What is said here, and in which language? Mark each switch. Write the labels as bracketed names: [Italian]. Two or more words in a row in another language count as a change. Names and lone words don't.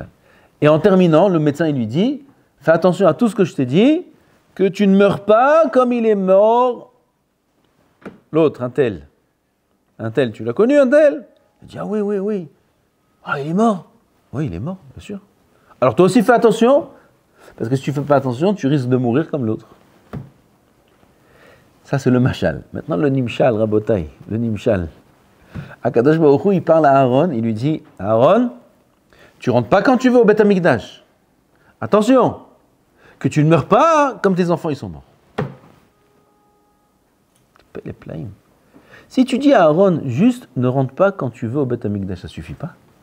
[French] Et en terminant, le médecin il lui dit, fais attention à tout ce que je t'ai dit, que tu ne meurs pas comme il est mort l'autre, un tel. Un tel, tu l'as connu un tel? Il dit, ah oui, oui, oui. Ah, il est mort. Oui, il est mort, bien sûr. Alors toi aussi fais attention, parce que si tu ne fais pas attention, tu risques de mourir comme l'autre. Ça c'est le machal. Maintenant le nimshal, Rabotai, le nimshal. [Hebrew] הקדוש ברוך הוא, [French] il parle à Aaron, il lui dit, Aaron, tu rentres pas quand tu veux au [Hebrew] בית המקדש. [French] Attention, que tu ne meurs pas comme tes enfants ils sont morts. Les plains. Si tu dis à Aaron, juste ne rentre pas quand tu veux au [Hebrew] בית המקדש, [French] ça suffit pas.